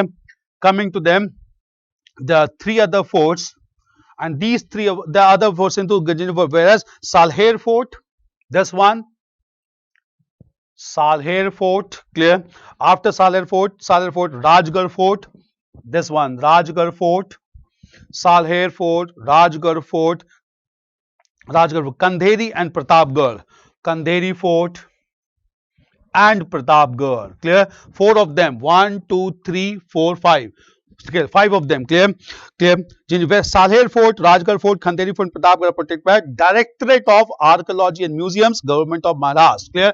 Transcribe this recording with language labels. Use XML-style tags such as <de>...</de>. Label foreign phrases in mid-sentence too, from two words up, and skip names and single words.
<en>Coming to them, the 3 other forts and these 3 the other forts into Jinji Fort. Whereas Salher Fort, this one, Salher Fort, clear. After Salher Fort, Rajgarh Fort, this one, Rajgarh Fort, Salher Fort, Rajgarh Fort, Kandheri and Pratapgarh, Kandheri Fort and Pratapgarh, clear. 4 of them, 1, 2, 3, 4, 5. Clear. 5 of them, clear. Where Salher Fort, Rajgarh Fort, Kandheri Fort, and Pratapgarh are protected by Directorate of Archaeology and Museums, Government of Maharashtra. Clear.</en>